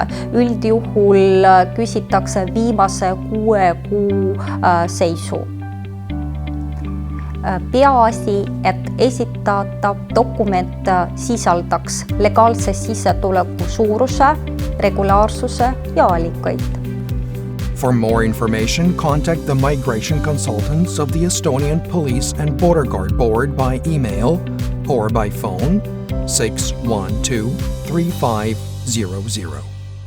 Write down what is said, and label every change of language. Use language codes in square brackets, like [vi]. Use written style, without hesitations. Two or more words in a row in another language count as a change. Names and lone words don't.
[et] Üldjuhul küsitakse viimase 6 kuu seisu. Peaasi, et esitatav dokument sisaldaks legaalse sissetuleku suuruse, regulaarsuse ja allikaid. [en] For more information, contact the migration consultants of the Estonian Police and Border Guard Board by email or by phone 612-3500.